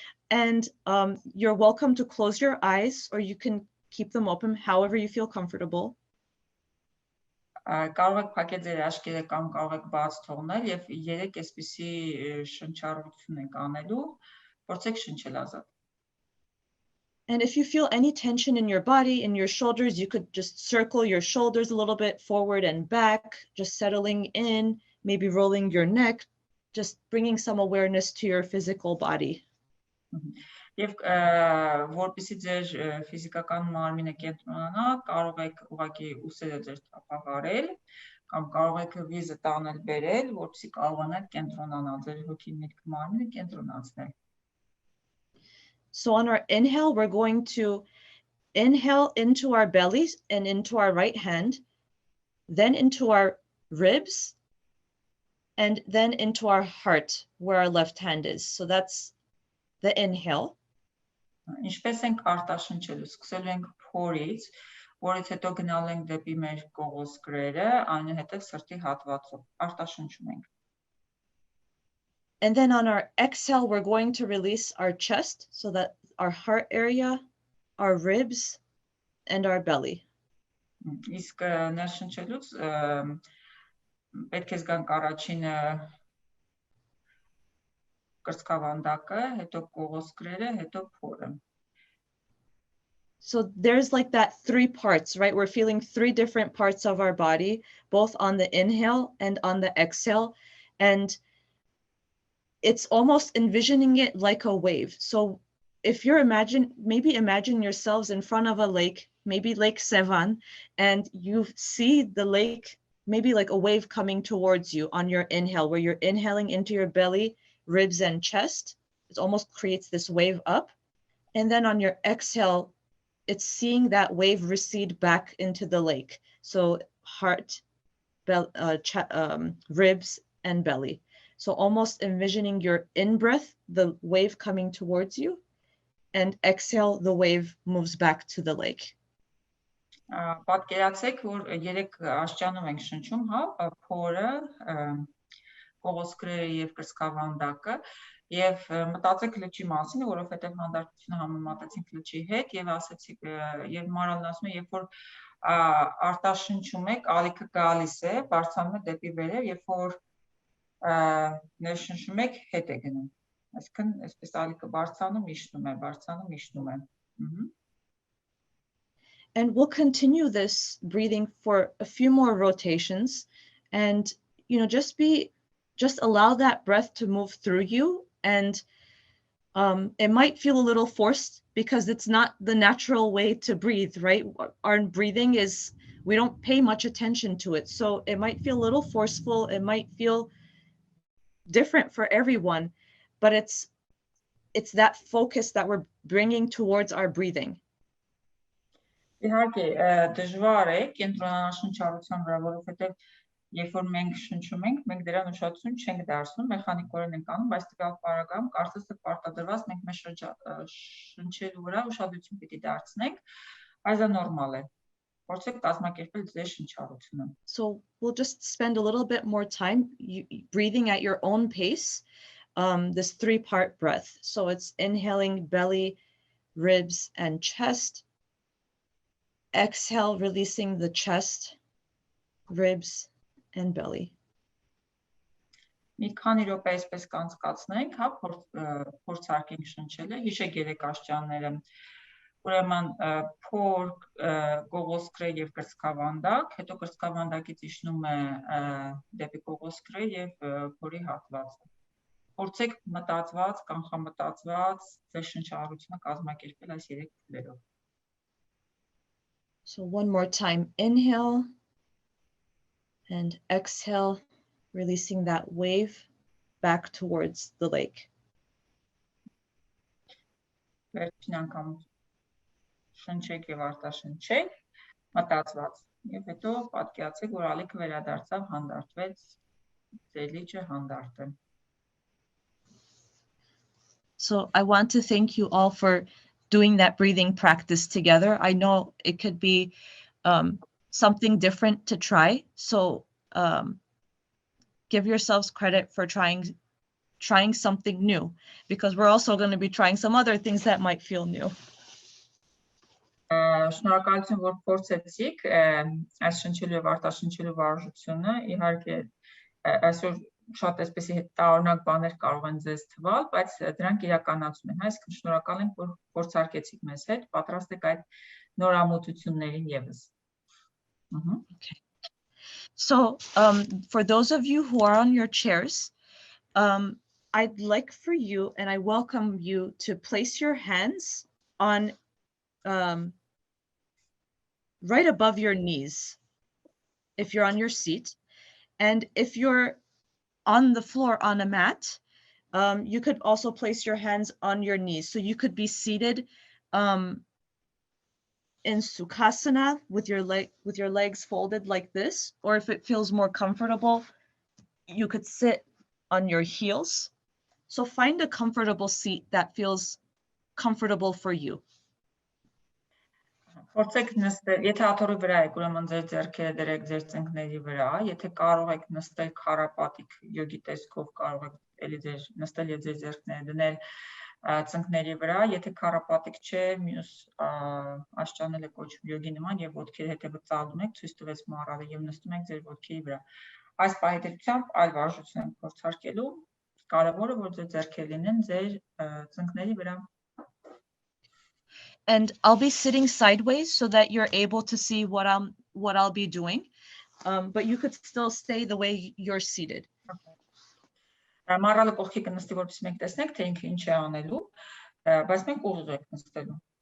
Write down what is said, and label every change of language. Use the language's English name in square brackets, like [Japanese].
[English] And you're welcome to close your eyes, or you can keep them open however you feel comfortable. [Armenian] Կարող եք փակել ձեր աչքերը կամ կարող եք բաց թողնել եւ երեք այսպիսի շնչառություն ենք անելու, փորձեք շնչել ազատ. [English] And if you feel any tension in your body, in your shoulders, you could just circle your shoulders a little bit forward and back, just settling in, maybe rolling your neck, just bringing some awareness to your physical body. [Armenian] Եվ որպեսզի ձեր ֆիզիկական մարմինը կենտրոնանա, կարող եք ուղղակի ուսերը ձեր թափահարել կամ կարող եք վիզը տանել բերել, որպեսզի կարողանաք կենտրոնանալ, ձեր հոգի միտք մարմինը կենտրոնացնել։ [English] So on our inhale, we're going to inhale into our bellies and into our right hand, then into our ribs, and then into our heart where our left hand is. So that's the inhale. [Armenian] Ինչպես ենք արտաշնչելու, սկսելու ենք փորից, որից հետո գնալու ենք դեպի մեր կողոսկրերը, այնուհետև սրտի հատվածով արտաշնչում ենք։ [English] And then on our exhale, we're going to release our chest, so that our heart area, our ribs, and our belly. [Armenian] Իսկ ներշնչելուց պետք է զգանք առաջինը կրծքավանդակը, հետո կողոսկրերը, հետո փորը. [English] So there's like that 3 parts, right? We're feeling 3 different parts of our body, both on the inhale and on the exhale. And it's almost envisioning it like a wave. So if you're maybe imagine yourselves in front of a lake, maybe Lake Sevan, and you see the lake, maybe like a wave coming towards you on your inhale, where you're inhaling into your belly, ribs and chest. It almost creates this wave up. And then on your exhale, it's seeing that wave recede back into the lake. So heart, ribs, and belly. So almost envisioning your in-breath, the wave coming towards you, and exhale, the wave moves back to the lake. [Armenian] Պատկերացեք, որ երեք աշճանում ենք շնչում, հա, փորը, կողոսկրերը եւ կրծքավանդակը, եւ մտածեք լճի մասին, որովհետեւ հանդարտությունը համեմատեցինք լճի հետ եւ ասեցիք եւ Մարալն ասում է, երբ որ արտաշնչում եք, ալիքը գալիս է, բարձրանում է դեպի վերև, երբ որ ներշնչում եք, հետ է գնում։ Այսինքն, այսպես ալիքը բարձրանում, իջնում է։ [English] And we'll continue this breathing for a few more rotations, and just allow that breath to move through you. And it might feel a little forced because it's not the natural way to breathe, right? Our breathing is, we don't pay much attention to it. So it might feel a little forceful. It might feel different for everyone, but it's that focus that we're bringing towards our breathing. [Armenian] Իհարկե, դժվար է կենտրոնանալ շնչառության վրա, որովհետև երբ որ մենք շնչում ենք, մենք դրան ուշադրություն չենք դարձնում, մեխանիկորեն ենք անում, բայց տվյալ պարագայում կարծես թե պարտադրված մենք մեր շնչելու վրա ուշադրություն պիտի դարձնենք, բայց դա նորմալ է։ Փորձեք կազմակերպել ձեր շնչառությունը։ [English] So we'll just spend a little bit more time breathing at your own pace, this 3-part breath. So it's inhaling belly, ribs, and chest. Exhale, releasing the chest, ribs, and belly. [Armenian] Մի քանի րոպե այսպես կանցկացնենք, հա, փորձարկենք շնչելը, հիշեք երեք աշճանները, ուրեմն փոր կողոսկրե եւ կրծքավանդակ, հետո կրծքավանդակից իջնում է դեպի կողոսկրե եւ փորի հատվածը։ Փորձեք մտածված, կանխամտածված ձեր շնչառությունը կազմակերպել այս 3 փուլերով։ [English] So one more time, inhale and exhale, releasing that wave back towards the lake. [Armenian] Վերջին անգամ շնչեք եւ արտաշնչեք, մտածված, եւ հետո պատկերացեք, որ ալիքը վերադարձավ, հանդարտվեց, ձեր լիճը հանդարտ է։ [English] So I want to thank you all for doing that breathing practice together. I know it could be something different to try. So give yourselves credit for trying something new, because we're also going to be trying some other things that might feel new. [Armenian] Շնորհակալություն, որ փորձեցիք այս շնչելու եւ արտաշնչելու վարժությունը, իհարկե այսօր շատ այսպեսի հետարունակ բաներ կարող են ձեզ թվալ, բայց դրանք իրականացում են, այսինքն շնորհակալ ենք, որ փորձարկեցիք մեզ հետ, պատրաստ եք այդ նորամուծություններին եւս։ [English] Okay. So for those of you who are on your chairs, I'd like for you, and I welcome you, to place your hands on right above your knees if you're on your seat, and if you're on the floor on a mat, you could also place your hands on your knees. So you could be seated in Sukhasana with your legs folded like this, or if it feels more comfortable, you could sit on your heels. So find a comfortable seat that feels comfortable for you. [Armenian] Փորձեք նստել, եթե աթոռի վրա եք, ուրեմն ձեր ձեռքերը դրեք ձեր ծնկների վրա, եթե կարող եք նստել քարապատիկ յոգի տեսքով, կարող եք էլի ձեր նստել եւ ձեր ձեռքները դնել ծնկների վրա, եթե քարապատիկ չէ, մյուս աշճանել է կոչվում յոգի նման եւ ոտքերը հետեւը ծալում եք, ցույց տվեց մարալը եւ նստում եք ձեր ոտքերի վրա։ Այս պահեդությամբ այլ վարժություն ենք փորձարկելու, կարևորը որ ձեր ձեռքերը լինեն ձեր ծնկների վրա։ [English] And I'll be sitting sideways so that you're able to see what I'll be doing, but you could still stay the way you're seated. [Armenian] Մարալը կողքի կնստի, որպես մենք տեսնենք, թե ինքը ինչ է անելու, բայց մենք ուղիղ ենք նստելու։